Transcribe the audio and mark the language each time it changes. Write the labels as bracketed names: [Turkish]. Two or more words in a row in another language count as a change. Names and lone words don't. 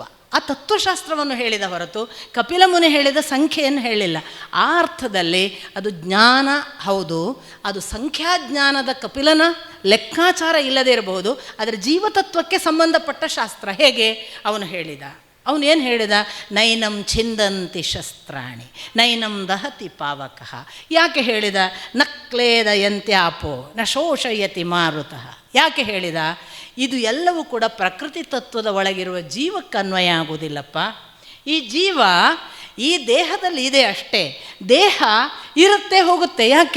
[Kannada] ಆ ತತ್ವಶಾಸ್ತ್ರವನ್ನು ಹೇಳಿದ ಹೊರತು ಕಪಿಲ ಮುನಿ ಹೇಳಿದ ಸಂಖ್ಯೆಯನ್ನು ಹೇಳಿಲ್ಲ. ಆ ಅರ್ಥದಲ್ಲಿ ಅದು ಜ್ಞಾನ ಹೌದು. ಅದು ಸಂಖ್ಯಾಜ್ಞಾನದ ಕಪಿಲನ ಲೆಕ್ಕಾಚಾರ ಇಲ್ಲದೇ ಇರಬಹುದು, ಆದರೆ ಜೀವತತ್ವಕ್ಕೆ ಸಂಬಂಧಪಟ್ಟ ಶಾಸ್ತ್ರ. ಹೇಗೆ ಅವನು ಹೇಳಿದ? ಅವನೇನು ಹೇಳಿದ? [Sanskrit] ನೈನಂ ಛಿಂದಂತಿ ಶಸ್ತ್ರಾಣಿ ನೈನಂ ದಹತಿ ಪಾವಕಃ. [Kannada] ಯಾಕೆ ಹೇಳಿದ? [Sanskrit] ನಕ್ಲೇದಯಂತ್ಯಾಪೋ ನ ಶೋಷಯತಿ ಮಾರುತಃ. [Kannada] ಯಾಕೆ ಹೇಳಿದ? ಇದು ಎಲ್ಲವೂ ಕೂಡ ಪ್ರಕೃತಿ ತತ್ವದ ಒಳಗಿರುವ ಜೀವಕ್ಕೆ ಅನ್ವಯ ಆಗುವುದಿಲ್ಲಪ್ಪ. ಈ ಜೀವ ಈ ದೇಹದಲ್ಲಿ ಇದೆ ಅಷ್ಟೇ. ದೇಹ ಇರುತ್ತೆ ಹೋಗುತ್ತೆ. ಯಾಕೆ?